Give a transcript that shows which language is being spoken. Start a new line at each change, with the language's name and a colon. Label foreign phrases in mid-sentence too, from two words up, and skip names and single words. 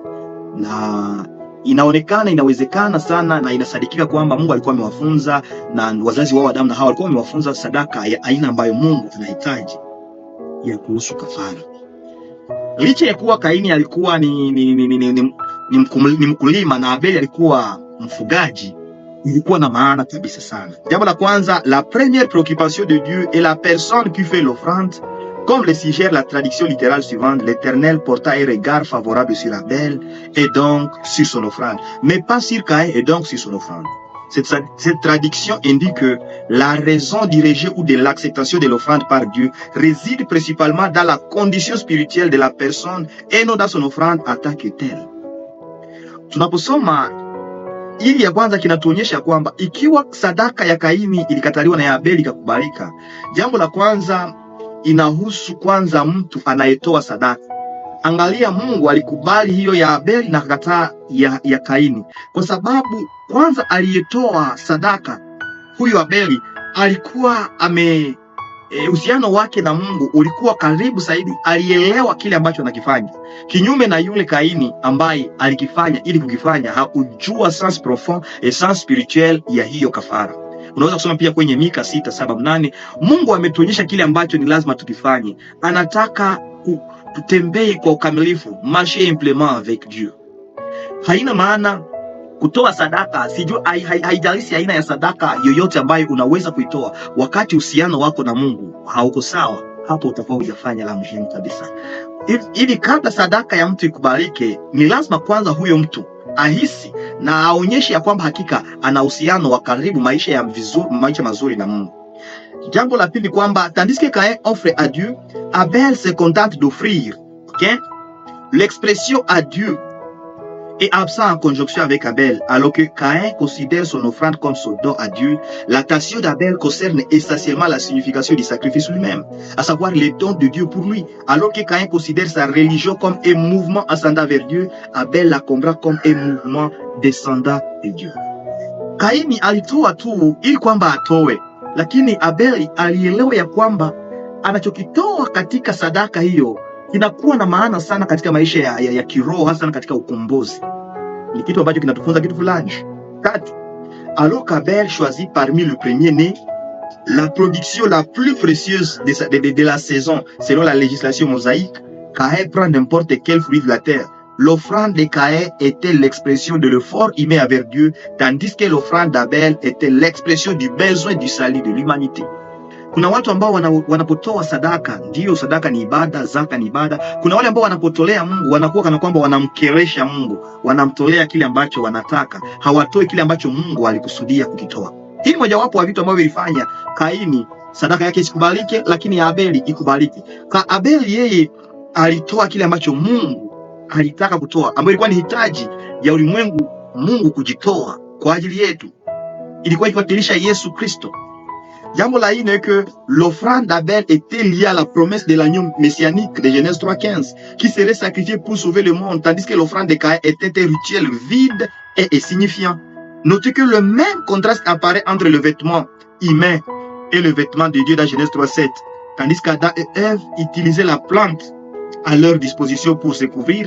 Swahili: Na inawezekana sana na inasadikika kwamba Mungu alikuwa amewafunza, na wazazi wao Adamu na Hawa walikuwa wamewafunza sadaka ya aina ambayo Mungu anahitaji ya kuhusu kafara. Licha ya kuwa Kaini alikuwa ni mkulima na Abeli alikuwa mfugaji, ilikuwa na maana kabisa sana. Jambo la kwanza,
French: la première préoccupation de Dieu est la personne qui fait l'offrande. Comme le suggère la traduction littérale suivante, l'Éternel porta un regard favorable sur Abel et donc sur son offrande, mais pas sur Caïn et donc sur son offrande. Cette traduction indique que la raison du rejet ou de l'acceptation de l'offrande par Dieu réside principalement dans la condition spirituelle de la personne et non dans son offrande en tant que telle.
Swahili: Tunaposoma ili ya kwanza kinatuonyesha kwamba ikiwa sadaka ya Kaini ilikataliwa na ya Abeli ikakubalika, jambo la kwanza inahusu kwanza mtu anayetoa sadaka. Angalia, Mungu alikubali hiyo ya Abeli na akakataa ya Kaini, kwa sababu kwanza aliyetoa sadaka huyu Abeli alikuwa uhusiano wake na Mungu ulikuwa karibu zaidi, alielewa kile ambacho anakifanya, kinyume na yule Kaini ambaye alikifanya ili kukifanya, hakujua
French: sens profond et sens spirituel
Swahili: ya hiyo kafara. Unaweza kusoma pia kwenye Mika 6:7-8, Mungu ametuonyesha kile ambacho ni lazima tukifanye. Anataka tutembee kwa ukamilifu,
French: marcher simplement avec Dieu.
Swahili: Haina maana kutoa sadaka, sijui haijalishi aina ya sadaka yoyote ambayo unaweza kuitoa, wakati uhusiano wako na Mungu hauko sawa, hapo utakuwa hujafanya la muhimu kabisa. Ili kabla sadaka ya mtu ikubalike, ni lazima kwanza huyo mtu ahisi na aonyeshe ya kwamba hakika ana uhusiano wa karibu, maisha mazuri na Mungu. Jambo la pili kwamba
French: tandis que Caïn offre à Dieu, Abel se contente d'offrir. OK? L'expression à Dieu est absent en conjonction avec Abel, alors que Caïn considère son offrande comme son don à Dieu. L'attention d'Abel concerne essentiellement la signification du sacrifice lui-même, à savoir les dons de Dieu pour lui. Alors que Caïn considère sa religion comme un mouvement ascendant vers Dieu, Abel la comprend comme un mouvement descendant de Dieu.
Swahili: Kaini alitoa tu ili kwamba atoe, lakini Abel alielewa ya kwamba anachokitoa katika sadaka hiyo kinakuwa na maana sana katika maisha ya kiroho, hasa katika ukombozi. Ni kitu ambacho kinatufunza kitu fulani. Tatu,
French: alors qu'Abel choisit parmi le premier-né la production la plus précieuse de la saison selon la législation mosaïque, Caïn prend n'importe quel fruit de la terre. L'offrande de Caïn était l'expression de l'effort humain envers Dieu, tandis que l'offrande d'Abel était l'expression du besoin du salut de l'humanité.
Swahili: Kuna watu ambao wanapotoa sadaka, ndio sadaka ni ibada, zaka ni ibada. Kuna wale ambao wanapotolea Mungu wanakuwa kana kwamba wanamkeresha Mungu, wanamtolea kile ambacho wanataka, hawatoi kile ambacho Mungu alikusudia kukitoa. Hii mojawapo wa vitu ambavyo vilifanya Kaini sadaka yake isikubalike, lakini ya Abeli ikubalike. Abeli yeye alitoa kile ambacho Mungu alitaka kutoa, ambayo ilikuwa ni hitaji ya ulimwengu, Mungu kujitoa kwa ajili yetu. Ilikuwa ikiwakilisha Yesu Kristo. Jambo la nne
French: que l'offrande d'Abel était liée à la promesse de l'agneau messianique de Genèse 3:15, qui serait sacrifié pour sauver le monde, tandis que l'offrande de Caïn était un rituel vide et insignifiant. Notez que le même contraste apparaît entre le vêtement humain et le vêtement de Dieu dans Genèse 3:7, tandis qu'Adam et Ève utilisaient la plante à leur disposition pour se couvrir.